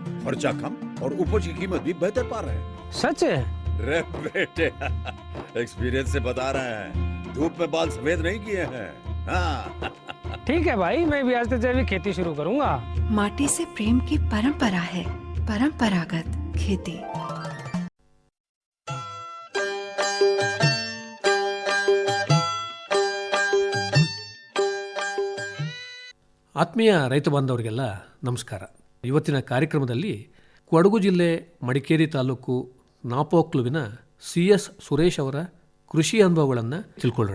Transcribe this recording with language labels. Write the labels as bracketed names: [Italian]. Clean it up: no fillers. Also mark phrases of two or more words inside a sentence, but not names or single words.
[Hindi] खर्चा कम और उपज की कीमत भी बेहतर पा रहे हैं. सच है? रे बेटे, एक्सपीरियंस से बता रहे हैं. धूप में बाल सफेद नहीं किए हैं. हाँ. ठीक है भाई, मैं भी आज से जैविक खेती शुरू करूंगा. माटी से प्रेम की परंपरा है, परंपरागत खेती. [Kannada] ಆತ್ಮೀಯ ರೈತ ಬಾಂಧವರಿಗೆಲ್ಲ ನಮಸ್ಕಾರ. ಇವತ್ತಿನ ಕಾರ್ಯಕ್ರಮದಲ್ಲಿ ಕೊಡಗು ಜಿಲ್ಲೆ ಮಡಿಕೇರಿ ತಾಲೂಕು ನಾಪೋಕ್ಲುವಿನ CS ಸುರೇಶ್ ಅವರ ಕೃಷಿ ಅನುಭವಗಳನ್ನು ತಿಳ್ಕೊಳ್ಳೋಣ.